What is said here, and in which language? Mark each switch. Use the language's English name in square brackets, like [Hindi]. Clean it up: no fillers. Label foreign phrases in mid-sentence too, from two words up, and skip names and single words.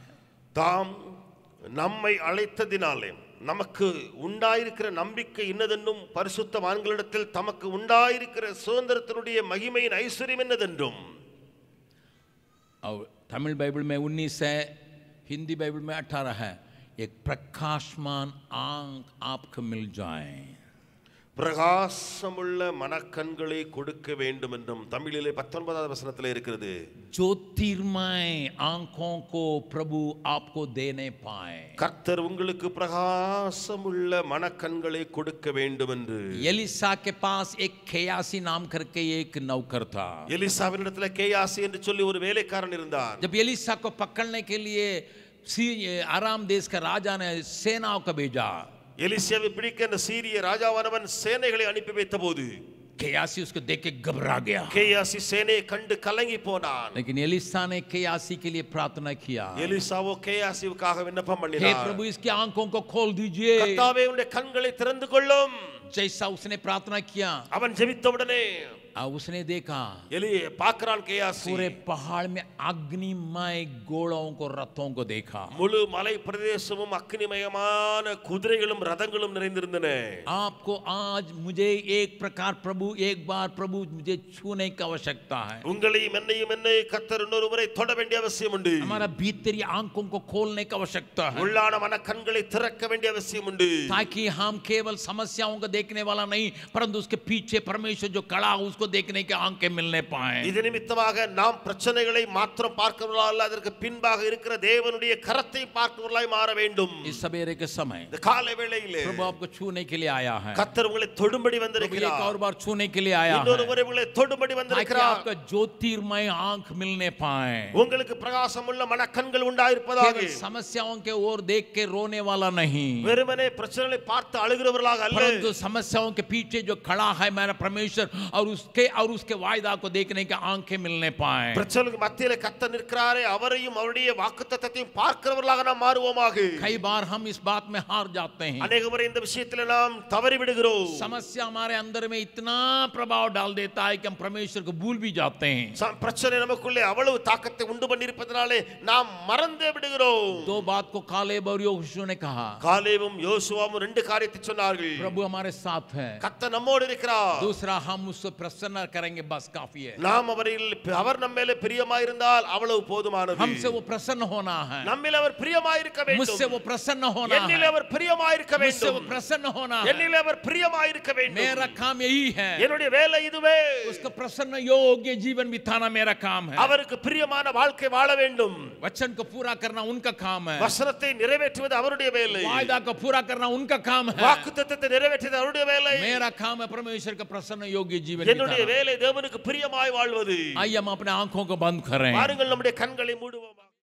[Tamil] தாம் நம்மை அழைத்ததினாலே நமக்கு உண்டாயிருக்கிற நம்பிக்கை இன்னதென்றும் பரிசுத்தவான்களிடத்தில் தமக்கு உண்டாயிருக்கிற சுதந்திரத்தினுடைய மகிமையின் ஐஸ்வர்யம் என்னதென்றும். [Hindi] और तमिल बाइबल में 19 है, हिंदी बाइबल में 18 है. एक प्रकाशमान आंख आपको मिल जाए. [Tamil] பிரகாசமுள்ள மனக்கண்களை கொடுக்க வேண்டும் என்றும் தமிழிலே 19ஆவது வசனத்தில் இருக்கிறது. [Hindi] ज्योतिर्मय आंखों को प्रभु आपको देने पाए. [Tamil] கர்த்தர் உங்களுக்கு பிரகாசமுள்ள மனக்கண்களை கொடுக்க வேண்டும் என்று. [Hindi] एलिसा के पास एक खेयासी नाम करके एक नौकर था. [Tamil] எலிசாவினிடத்தில் கேயாசி என்று சொல்லி ஒரு வேலைக்காரன் இருந்தான். [Hindi] जब एलिसा को पकड़ने के लिए आराम देश का राजा ने सेनाओं को भेजा, [Tamil] எலிசாவை பிடிக்க அந்த சீரிய ராஜாவானவன் சேனைகளை அனுப்பி வைத்தபோது [Hindi] केयासी उसको देख के घबरा गया, [Tamil] கேயாசி சேனையை கண்டு கலங்கி போனான். [Hindi] लेकिन एलिसा ने केयासी के लिए प्रार्थना किया, [Tamil] எலிசாவோ கேயாசிவுக்காக விண்ணப்பம் [Hindi] हे [Tamil] பண்ணினார். [Hindi] प्रभु इसकी आंखों को खोल दीजिए. [Tamil] கர்த்தாவே உம்முடைய கண்களை திறந்து கொள்ளும். [Hindi] जैसा उसने प्रार्थना किया, [Tamil] அவன் ஜெபித்தவுடனே [Hindi] उसने देखा [Tamil] எலி பார்க்கறான் கேயாசி [Hindi] पूरे पहाड़ में अग्निमय घोड़ों को, रथों को देखा. [Tamil] முழு மலை பிரதேசமும் அக்னிமயமான குதிரைகளும் ரதங்களும் நிறைந்திருந்தன. [Hindi] आपको आज मुझे एक प्रकार प्रभु, एक बार प्रभु मुझे छूने की आवश्यकता है. [Tamil] உங்களையும் என்னையும் கர்த்தர் இன்னொரு முறை தொட வேண்டிய அவசியம் உண்டு. [Hindi] हमारा भीतरी आंखों को खोलने की आवश्यकता है, [Tamil] உள்ளான மன கண்களை திறக்க வேண்டிய அவசியம் உண்டு. [Hindi] ताकि हम केवल समस्याओं को देखने वाला नहीं, परंतु उसके पीछे परमेश्वर जो खड़ा है उसको देखने के आंखें मिलने पाए. [Tamil] இது நிமித்தமாக நாம் பிரச்சனைகளை மாத்திரம் பார்க்கிறவர்களாக அல்ல, அதற்கு பின்பாக இருக்கிற தேவனுடைய கரத்தை பார்க்கிறவர்களாய் மாற வேண்டும். [Hindi] इस सवेरे के समय [Tamil] இந்த காலை வேளையிலே [Hindi] प्रभु आपको छूने के लिए आया है. [Tamil] கர்த்தர் உங்களை தொடும்படி [Hindi] प्रभु एक [Tamil] வந்திருக்கிறார். [Hindi] और बार छूने के लिए आया [Tamil] இன்னொரு [Hindi] है, [Tamil] முறை உங்களை தொடும்படி [Hindi] ताकि [Tamil] வந்திருக்கிறார். [Hindi] आपका ज्योतिर्मय आंख मिलने पाए. [Tamil] உங்களுக்கு பிரகாசமுள்ள மனக்கண்கள் உண்டாயிருப்பதாக. [Hindi] केवल समस्याओं के ओर देख के रोने वाला नहीं, [Tamil] வெறுமனே பிரச்சனைகளை பார்த்து அழுகிறவர்களாக அல்ல, [Hindi] परंतु समस्याओं के पीछे जो खड़ा है मेरा परमेश्वर और उसके वायदा को देखने के आंखें मिलने पाए. [Tamil] பிரச்சனைக்கு மத்தியிலே கர்த்தர் நிற்கிறாரே, அவரையும் அவருடைய வாக்குத்தத்தத்தையும் பார்க்கிறவர்களாக நாம் மாறுவோமாக. [Hindi] कई बार हम इस बात में हार जाते हैं, [Tamil] அநேக முறை இந்த விஷயத்தில் நாம் தவறி விடுகிறோம். [Hindi] समस्या हमारे अंदर में इतना प्रभाव डाल देता है कि हम परमेश्वर को भूल भी जाते हैं. [Tamil] பிரச்சனை நமக்குள்ளே அவ்வளவு தாக்கத்தை உண்டு பண்ணியிருப்பதனாலே நாம் மறந்தே விடுகிறோம். [Hindi] दो बात को कालेब और योशुआ ने कहा, [Tamil] காலேபும் யோசுவாவும் ரெண்டு காரியத்தை சொன்னார்கள். [Hindi] प्रभु हमारे साथ है, [Tamil] கர்த்தர் நம்மோடு இருக்கிறார். [Hindi] दूसरा हम उसको प्रसन्न करेंगे, बस काफी है. [Tamil] நாம் அவர் நம்ம மேலே பிரியமாயிருந்தால் அவ்வளவு போதுமானது. [Hindi] हमसे वो प्रसन्न होना है, [Tamil] நம்மில் அவர் பிரியமாயிருக்க வேண்டும். [Hindi] मुझसे वो प्रसन्न होना [Tamil] என்னில் [Hindi] है, [Tamil] அவர் பிரியமாயிருக்க [Hindi] मुझसे वो [Tamil] வேண்டும். [Hindi] प्रसन्न होना है. [Tamil] என்னில் அவர் பிரியமாயிருக்க வேண்டும். [Hindi] मेरा काम यही है, [Tamil] என்னுடைய வேலை இதுவே. [Hindi] उसका प्रसन्न योग्य जीवन बिताना मेरा काम है. [Tamil] அவருக்கு பிரியமான வாழ்க்கை வாழ வேண்டும். [Hindi] वचन को पूरा करना उनका काम है, [Tamil] வசனத்தை நிறைவேற்றுவது அவருடைய வேலை. [Hindi] वायदा को पूरा करना उनका काम है. [Tamil] வாக்குத்தத்தத்தை நிறைவேற்றுவது அவருடைய வேலை. [Hindi] मेरा काम है परमेश्वर का प्रसन्न योग्य जीवन [Tamil] என்னுடைய [Hindi] बिताना. [Tamil] வேலை தேவனுக்கு பிரியமாய் வாழ்வது. [Hindi] आइए हम अपने आंखों को बंद करें. [Tamil] பாருங்கள், நம்முடைய கண்களை மூடுவோம்.